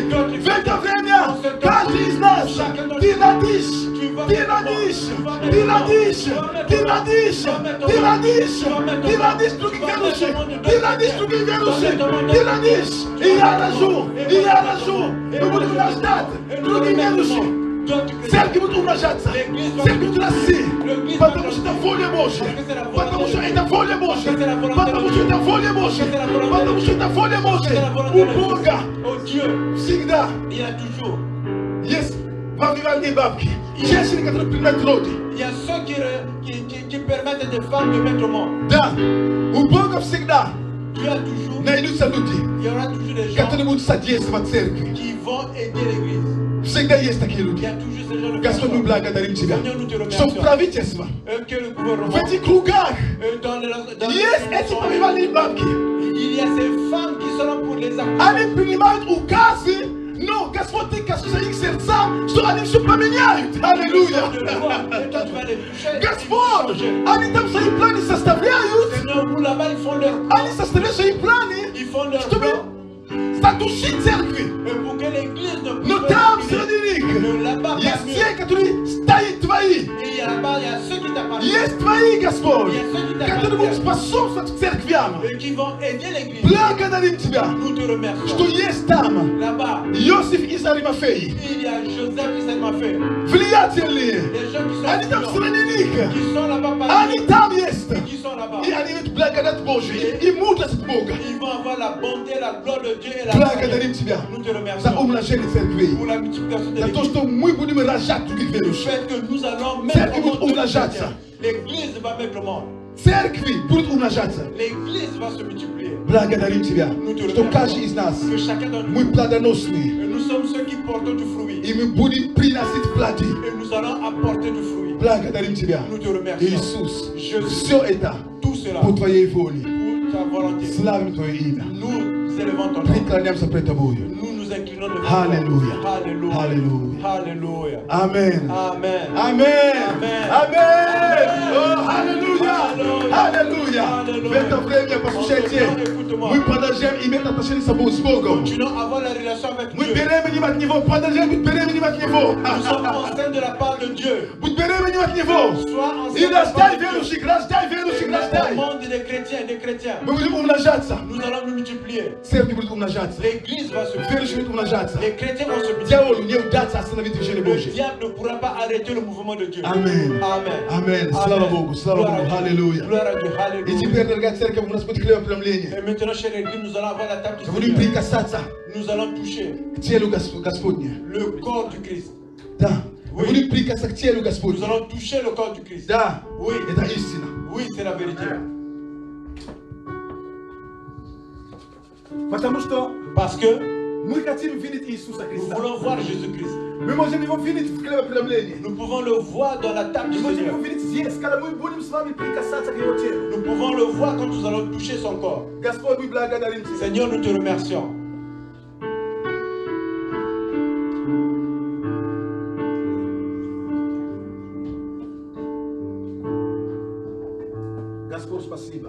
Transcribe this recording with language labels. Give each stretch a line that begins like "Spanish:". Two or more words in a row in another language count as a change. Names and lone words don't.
Russian: В это время каждый из нас, ты родишь, ты родишь, ты родишь, ты родишь, ты родишь, ты родишь других верующих, ты родишь других верующих, ты родишь. И я рожу, и я рожу. Мы будем рождать других верующих. Церковь будет умножаться, церковь будет расти, потому что это воля Божья, потому что это воля Божья, потому что это воля Божья, потому что это воля Божья. У Бога
French: Au Dieu,
Russian: всегда
French: il y a toujours.
Russian: есть вовивальные бабки, женщины, которые принимают роды.
French: Il y a ceux qui permettent à des femmes de mettre au monde.
Russian: Да, у Бога всегда
French: Dieu a toujours,
Russian: найдутся люди,
French: il y aura toujours des gens
Russian: которые будут содействовать церкви.
French: qui vont aider l'église.
Russian: Всегда есть такие
French: Il y
Russian: люди.
French: a toujours ces gens de
Russian: Господь, мы
French: personnes.
Russian: благодарим Тебя,
French: Seigneur, nous te
Russian: что в
French: remercions.
Russian: правительство,
French: Que le
Russian: в
French: gouvernement,
Russian: этих кругах
French: dans
Russian: есть эти повивальные бабки.
French: il y a ces femmes qui seront pour les accompagner.
Russian: Они принимают указы, но Господь, Ты касаешься их сердца, что они все поменяют. Аллилуйя.
French: Et toi, tu vas les toucher.
Russian: Господь,
French: Changer.
Russian: они там свои планы составляют,
French: Seigneur, vous là-bas, ils font leur
Russian: они составляют свои планы,
French: Ils font leur
Russian: чтобы
French: plan.
Russian: задушить церкви.
French: Et pour que l'église ne
Russian: Но
French: puisse
Russian: там
French: pas
Russian: среди них
French: Mais là-bas,
Russian: есть
French: parmi
Russian: те, которые стоят твои.
French: Et il y a là-bas, il y a ceux qui t'appartiennent.
Russian: Есть твои, Господь,
French: Il y a ceux qui
Russian: которые будут
French: t'appartiennent.
Russian: способствовать церквям.
French: Et qui vont aider l'église.
Russian: Благодарим Тебя,
French: Nous te
Russian: что
French: remercions.
Russian: есть там
French: Là-bas,
Russian: Иосиф из Аримафеи,
French: il y a Joseph qui s'est fait.
Russian: влиятельные.
French: Des gens qui sont
Russian: Они там
French: influents,
Russian: среди них.
French: qui sont là-bas parmi
Russian: Они там есть.
French: eux, qui sont là-bas.
Russian: И они имеют благодать Божию и мудрость от Бога.
French: Ils vont avoir la bonté, la gloire de Dieu et la
Russian: Благодарим Тебя
French: Nous te
Russian: за
French: remercions
Russian: умножение церквей.
French: pour la multiplication de
Russian: За то,
French: l'église.
Russian: что мы будем рожать других
French: Le
Russian: верующих.
French: fait que nous allons
Russian: Церковь
French: mettre au
Russian: будет
French: monde
Russian: умножаться.
French: chrétiens. L'église va mettre au monde.
Russian: Церкви будут умножаться.
French: L'église va se multiplier.
Russian: Благодарим Тебя, что каждый из нас,
French: Que chacun d'entre
Russian: мы
French: nous,
Russian: плодоносные,
French: et nous sommes ceux qui portons du fruit.
Russian: и мы будем приносить плоды.
French: Et nous allons apporter du fruit.
Russian: Благодарим Тебя,
French: Nous te remercions.
Russian: Иисус.
French: Jésus,
Russian: Все это
French: tout cela
Russian: по Твоей воле.
French: pour ta volonté.
Russian: Славим Твое имя.
French: Nous élevons ton nom.
Russian: Преклоняемся пред Тобою.
French: Nous nous inclinons devant toi.
Russian: Аллилуйя.
French: Alléluia.
Russian: Аллилуйя.
French: Alléluia. Amen. Amen. Amen. Amen.
Russian: Amen. Oh, аллилуйя. Аллилуйя. Аллилуйя. В это время, послушайте, мы продолжаем иметь отношения с Богом.
French: Continuons à avoir la relation avec
Russian: Мы
French: Dieu.
Russian: беременем от Него, продолжаем быть беременем от Него.
French: Nous sommes enceintes de la part de Dieu.
Russian: Будь беременем от Него.
French: Sois
Russian: И
French: enceinte de la part
Russian: рождай
French: de Dieu.
Russian: верующих, рождай верующих,
French: Dans le
Russian: рождай.
French: monde des chrétiens, des chrétiens,
Russian: Мы будем умножаться.
French: nous allons nous multiplier.
Russian: Церковь будет умножаться.
French: L'église va se
Russian: Верующие
French: multiplier.
Russian: будут умножаться.
French: Les chrétiens vont se multiplier.
Russian: Дьяволу не удастся остановить движение
French: Le
Russian: Божье.
French: diable ne pourra pas arrêter le mouvement de Dieu.
Russian: Амен.
French: Amen.
Russian: Амен. Слава Богу, слава
French: Gloire à
Russian: Богу.
French: Dieu.
Russian: Аллилуйя.
French: Gloire à Dieu.
Russian: И
French: Alléluia.
Russian: теперь, дорогая церковь, у нас будет хлебопреломление.
French: Et maintenant, chère Église, nous allons avoir la table du
Russian: Будем
French: Seigneur.
Russian: прикасаться
French: Nous allons toucher
Russian: к телу Господня.
French: le corps du Christ.
Russian: Да.
French: Oui.
Russian: Будем прикасаться к телу
French: Nous
Russian: Господня.
French: allons toucher le corps du Christ.
Russian: Да.
French: Oui.
Russian: Это истина.
French: Oui, c'est la vérité.
Russian: Потому что
French: Parce que
Russian: мы хотим видеть Иисуса
French: nous
Russian: Христа.
French: voulons voir Jésus-Christ.
Russian: Мы можем его видеть в хлебопреломлении.
French: Nous pouvons le voir dans la table du
Russian: Мы можем его
French: Seigneur.
Russian: видеть здесь, когда мы будем с вами прикасаться к его телу.
French: Nous pouvons le voir quand nous allons toucher son corps.
Russian: Господь, мы благодарим Тебя.
French: Seigneur, nous te remercions.
Russian: Господь, спасибо.